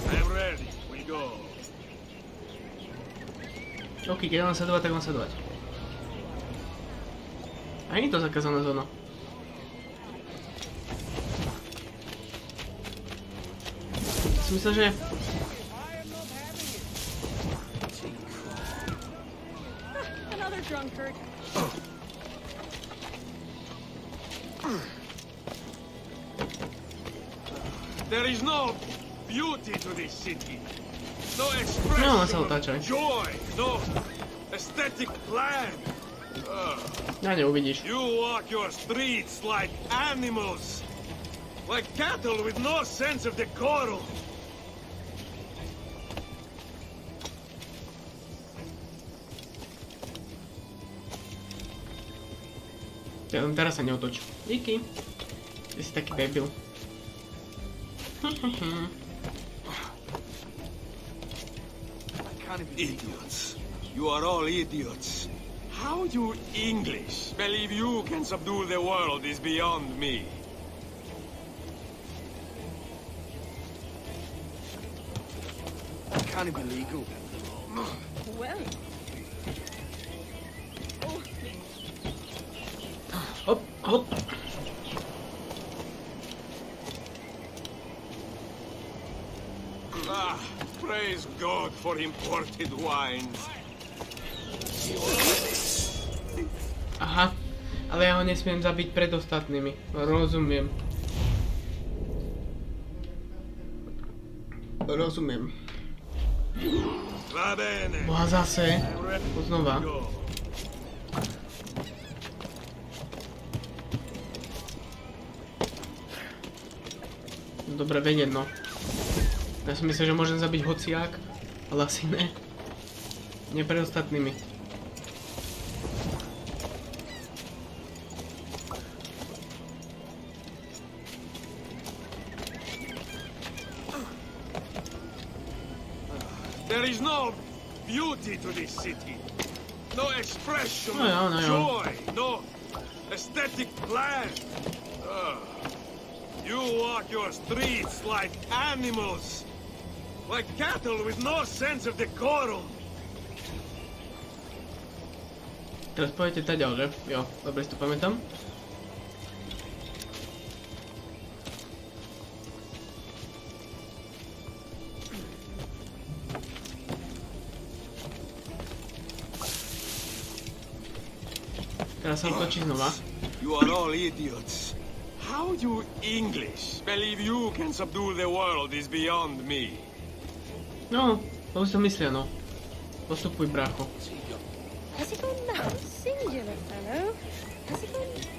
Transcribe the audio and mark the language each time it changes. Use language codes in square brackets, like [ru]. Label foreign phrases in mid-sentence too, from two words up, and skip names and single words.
[sk] OK, keď mám sledovať, tak mám sledovať. A nie je to zakázaná zóna. Si myslel, že... [en] Drunkard. There is no beauty to this city. No [sk] No, sa [en] expression, [sk] otáčaj. [en] joy, no aesthetic plan. [sk] Ja neuvidíš. [en] You walk your streets like animals. Like cattle with no sense of decorum. [sk] Ja len teraz sa neotoč. Díky. Ty si taký debil. [en] Idiots. You are all idiots. How you English believe you can subdue the world is beyond me. Can't be legal. Well, Hop, hop. Ah, praise God for imported wines. [sk] Aha. Ale ja ho nesmiem zabiť pred ostatnými. Rozumiem. Rozumiem. [it] Va bene. [sk] Boha zase. Znova. [en] Go. [sk] Dobre vedieť, no. Ja som myslel, že môžem zabiť hociak, ale asi ne. Nie pred ostatnými. [en] There is no beauty to this city. No expression, [sk] No ja. [en] joy, no aesthetic plan. You walk your streets like animals. Like cattle with no sense of decorum. [sk] Teraz pôjdete taďal, že? Jo, dobre si to pamätám. Teraz sa otočí znova. [en] You are all idiots. How you English believe you can subdue the world is beyond me. [sk] No, to už som myslel, no. Postupuj, brácho. [en] has he gone that singular fellow? Has he gone...